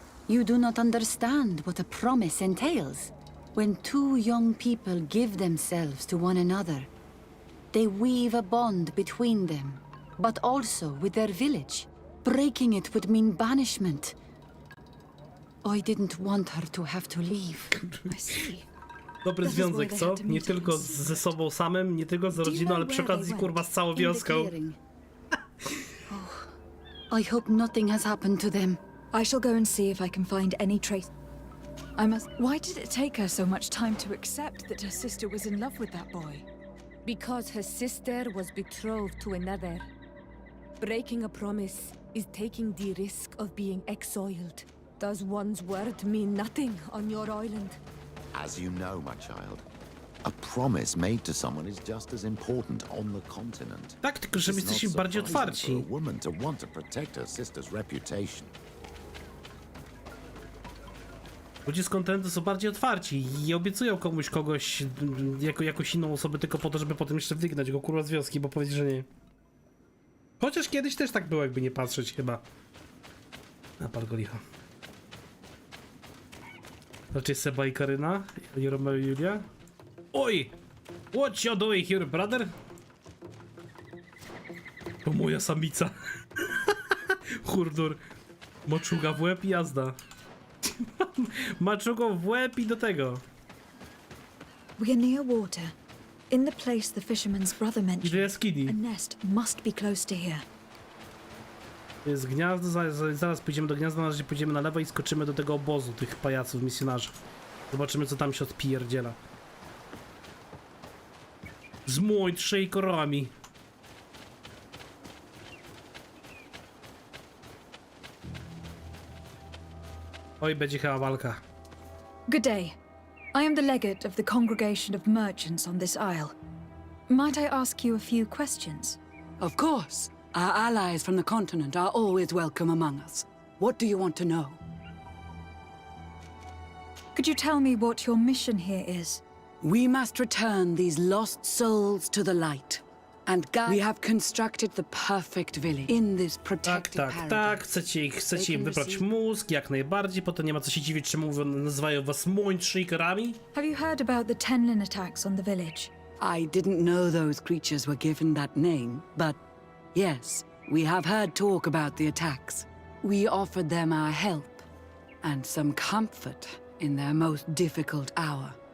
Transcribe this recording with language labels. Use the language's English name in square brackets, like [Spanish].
[English] You do not understand what a promise entails. When two young people give themselves to one another, they weave a bond between them, but also with their village. Breaking it would mean banishment. I didn't want her to have to leave. I see. [Polish] Dobry związek, co? Nie tylko ze sobą samym, nie tylko z rodziną, ale przy okazji, kurwa, z całą wioską. [English] I hope nothing has happened to them. I shall go and see if I can find any trace. I must... Why did it take her so much time to accept that her sister was in love with that boy? Because her sister was betrothed to another. Breaking a promise is taking the risk of being exiled. Does one's word mean nothing on your island? As you know, my child, a promise made to someone is just as important on the continent. [Polish] Tak, tylko że my jesteśmy bardziej otwarci. [English] For a woman to want to protect her sister's reputation. [Polish] Ludzie z kontynentu są bardziej otwarci i obiecują komuś kogoś jako jakąś inną osobę tylko po to, żeby potem jeszcze wygnać go, kurwa, z wioski, bo powiedzieć, że nie. Chociaż kiedyś też tak było, jakby nie patrzeć chyba. Na pargo licha. Raczej Seba i Karyna, nie Romeo i Julia. Oj! [English] What you doing here, brother? [Polish] To moja samica. Hurdur. Moczuga w łeb i jazda. Maczugą w łeb i do tego. [English] We are near water. In the place the fisherman's brother mentioned, a nest must be close to here. [Polish] Jest gniazdo, zaraz pójdziemy do gniazda, na razie pójdziemy na lewo i skoczymy do tego obozu tych pajaców, misjonarzy. Zobaczymy, co tam się odpierdziela. Z Mind Shakerami. Oj, będzie chyba walka. [English] Good day. I am the legate of the congregation of merchants on this isle. Might I ask you a few questions? Of course. Our allies from the continent are always welcome among us. What do you want to know? Could you tell me what your mission here is? We must return these lost souls to the light. And God, we have constructed the perfect village in this protected paradise. [Polish] Tak, chcecie im wybrać mózg, jak najbardziej, potem nie ma co się dziwić, czemu nazywają was Mind Shakerami. [English] Have you heard about the Tenlin attacks on the village? I didn't know those creatures were given that name, but yes, we have heard talk about the attacks. We offered them our help and some comfort in their most difficult hour.